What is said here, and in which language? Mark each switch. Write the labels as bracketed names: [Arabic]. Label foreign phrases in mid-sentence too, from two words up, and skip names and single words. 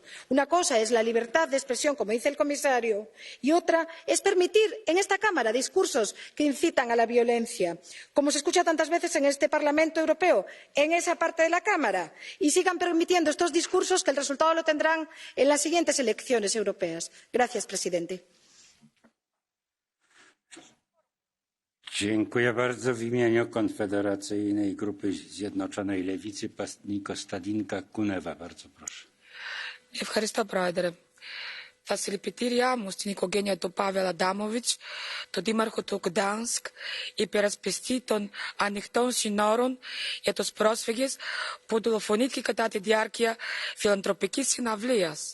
[Spanish] Una cosa es la libertad de expresión, como dice el comisario, y otra es permitir en esta Cámara discursos que incitan a la violencia, como se escucha tantas veces en este Parlamento Europeo, en esa parte de la Cámara. Y sigan permitiendo estos discursos, que el resultado lo tendrán en las siguientes elecciones europeas. Gracias, presidente. [Polish] Dziękuję bardzo. W imieniu Konfederacyjnej Grupy Zjednoczonej Lewicy Nikos Stadinka Kunewa. Bardzo proszę. [Greek] Ευχαριστώ, Πρόεδρε. Τα συλληπιτήριά μου στην οικογένεια του Πάβελ Αντάμοβιτς, τον δήμαρχο του Γκτάνσκ, υπερασπιστή των ανοιχτών συνόρων για τους πρόσφυγες που δολοφονήθηκε κατά τη διάρκεια φιλανθρωπικής συναυλίας.